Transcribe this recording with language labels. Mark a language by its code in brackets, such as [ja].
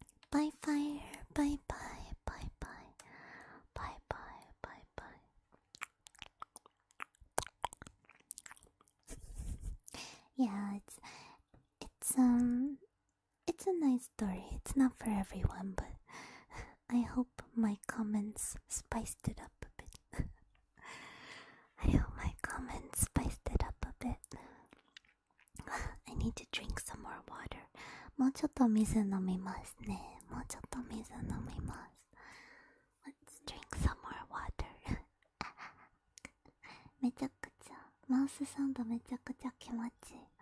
[ja] バイバイバイバイバイバイバイバイバイバイ。 [en] Yeah, it's a nice story. It's not for everyone, but I hope my comments spiced it up a bit. I hope my comments spiced it up a bit. I need to drink some more water. [ja] もうちょっと水飲みますね。もうちょっと水飲みます。 [en] Let's drink some more water. [ja] めちゃくちゃマウスサウンドめちゃくちゃ気持ちいい。